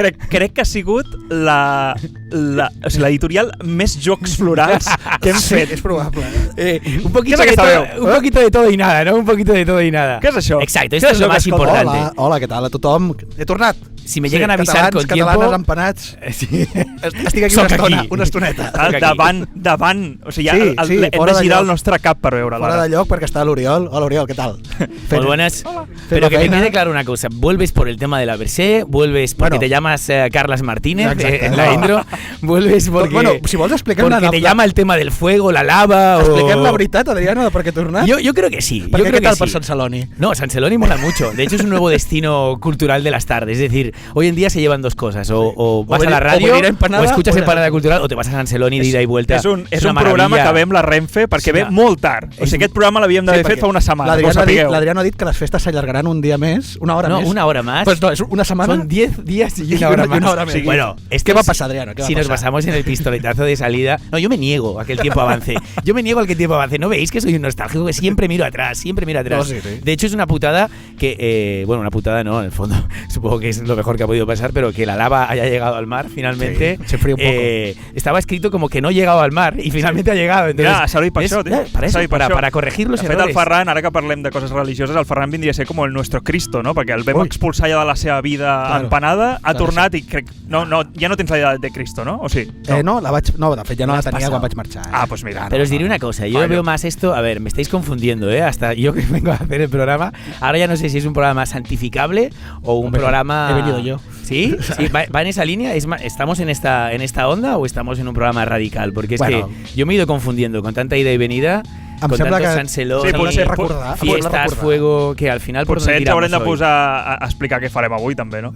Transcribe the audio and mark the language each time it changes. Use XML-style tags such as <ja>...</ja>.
<ca>Crec que ha sigut l'editorial més jocs florals que hem fet. És probable.</ca> <es>Un poquito de todo y nada, ¿no? Un poquito de todo y nada. ¿Qué es això? Exacto, esto es lo más importante.</es> <ca>Hola, què tal a tothom? He tornat.</ca> <es>Si me llegan a avisar con tiempo...</es> <ca>Catalanes, empanats... Sí. Estic aquí una estoneta. Davant. O sigui, sí, hem de girar el nostre cap per veure-la. Fora de lloc perquè està l'Oriol. Hola, Oriol, què tal?</ca> <es>Muy buenas. Hola. Pero que me quede claro una cosa. Vuelves por el tema de la Mercè, vuelves porque te llamas Carles Martínez en la intro, vuelves porque...</es> <ca>Bueno, si vols explicar</ca> <es>porque te llama el tema del fuego, la lava o...</es> <ca>Expliquem la veritat, Adriano, de per què he tornat?</ca> <es>Yo creo que sí. ¿Por qué tal por Sant Celoni? No, Sant Celoni mola mucho. De hecho, es un nuevo destino cultural de las tardes. Es decir, hoy en día se llevan dos cosas. O vas a la radio, o escuchas Empanada Cultural, o te vas a Sant Celoni</es> <ca>d'ida i</ca> <es>vuelta.</es> <ca>És un programa que ve amb la Renfe perquè ve molt tard. O sigui, aquest programa l'havíem d'haver fet fa una setmana. L'Adriano ha dit que les festes s'allargaran un dia més, una hora més.</ca> <es>No, una hora más. Pues no, es una semana. Son 10 días y una hora más. Sí. Bueno, ¿qué va a pasar, Adriano? Si nos basamos en el pistoletazo de salida... No, yo me niego a que el tiempo avance. ¿No veis que soy un nostálgico? Que siempre miro atrás. No, sí. De hecho, es una putada que... bueno, una putada no, en el fondo. Supongo que es lo mejor que ha podido pasar, pero que la lava haya llegado al mar finalmente. Sí, se frío un poco. Estaba escrito como que no llegaba al mar y finalmente ha llegado. Entonces,</es> <ca>ja, servit per això, tio.</ca> <es>Para corregir los errores.</es> <ca>De fet, el Ferran, ara que parlem de coses religioses, el Ferran vindria a ser com el nuestro Cristo, no? Perquè el vam expulsar ja de la seva vida empanada, ha tornat i crec... No, ja no tens la idea de Cristo, ¿no? ¿O sí? No, de fet ja no la tenia quan vaig marxar.</ca> <es>Ah, pues mira. Pero os diré una cosa, yo veo más esto, a ver, me estáis confundiendo, hasta yo que vengo a hacer el programa, ahora ya no sé si es un programa santificable o un programa... He venido yo. ¿Sí? ¿Sí? ¿Va en esa línea? ¿Estamos en esta onda o estamos en un programa radical? Porque es que yo me he ido confundiendo con tanta ida y venida, con tanto Sanceló, fiestas, fuego, que al final...</es> <ca>Potser ens haurem de posar a explicar què farem avui també, ¿no?</ca>